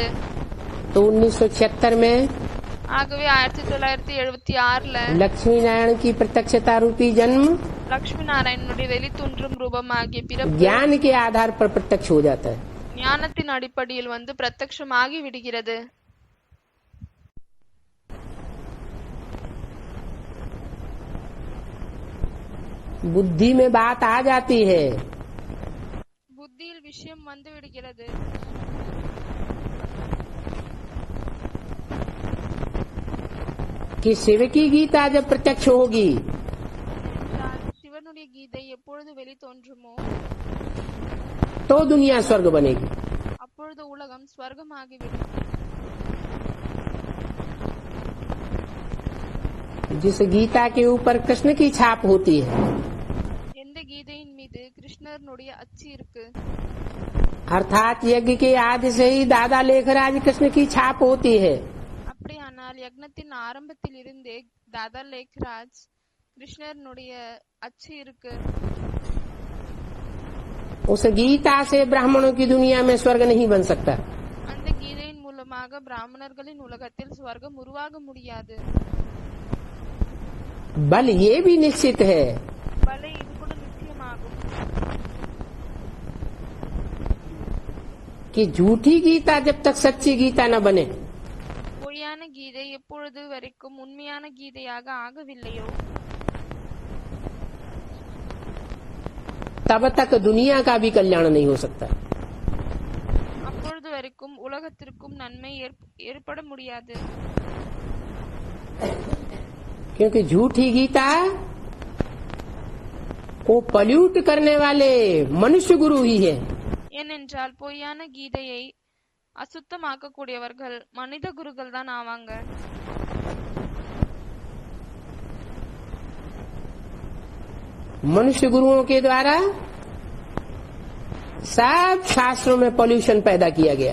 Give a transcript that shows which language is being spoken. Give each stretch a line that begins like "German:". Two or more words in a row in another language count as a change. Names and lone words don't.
Hindi: तो 1976 में
Tamil: ஆகவே 1976ல
Hindi: लक्ष्मी नारायण की प्रत्यक्षता रूपी जन्म
Tamil: லட்சுமி நாராயணனுடைய வெளித்தோன்றும் ரூபமாகிய பிறப்பு
Hindi: ज्ञान के आधार पर प्रत्यक्ष हो जाता है.
Tamil: ஞானத்தின் அடிப்படையில் வந்து பிரத்யக்ஷமாகி விடுகிறது.
Hindi: बुद्धि में बात आ जाती है
Tamil: புத்தியில் விஷயம் வந்து விடுகிறது.
Hindi: कि शिव की गीता जब प्रत्यक्ष होगी
Tamil: என்றால் சிவனுடைய கீதை எப்பொழுது வெளித்தோன்றுமோ
Hindi: तो दुनिया स्वर्ग बनेगी.
Tamil: அப்பொழுது உலகம் ஸ்வர்கமாகிவிடும்.
Hindi: जिस गीता के ऊपर कृष्ण की छाप होती है
Tamil: எந்த கீதையின் மீது கிருஷ்ணனுடைய அச்சு இருக்கு,
Hindi: अर्थात यज्ञ के आदि से ही दादा लेखराज कृष्ण की छाप होती है.
Tamil: அப்படியானால் யக்னத்தின் ஆரம்பத்தில் இருந்தே தாதா லேக்ராஜ் கிருஷ்ணனுடைய அச்சு இருக்கு.
Hindi: उस गीता से ब्राह्मणों की दुनिया में स्वर्ग नहीं बन सकता.
Tamil: அந்த கீதையின் மூலமாக பிராமணர்களின் உலகத்தில் ஸ்வர்க்கம் உருவாக முடியாது.
Hindi: बल ये भी निश्चित है
Tamil: பலே இது கூட நிச்சயமாகும்.
Hindi: कि झूठी गीता जब तक सच्ची गीता न बने
Tamil: பொய்யான கீதை எப்பொழுது வரைக்கும் உண்மையான கீதையாக ஆகவில்லையோ
Hindi: तब तक दुनिया का भी कल्याण नहीं हो सकता.
Tamil: அப்பொழுது வரைக்கும் உலகத்திற்கும் நன்மை ஏற்பட முடியாது.
Hindi: क्योंकि झूठी गीता को पल्यूट करने वाले मनुष्य गुरु ही है.
Tamil: ஏனென்றால் பொய்யான கீதையை அசுத்தமாக்கக்கூடியவர்கள் மனித குருக்கள் தான் ஆவாங்க.
Hindi: मनुष्य गुरुओं के द्वारा सब शास्त्रों में पॉल्यूशन पैदा किया गया.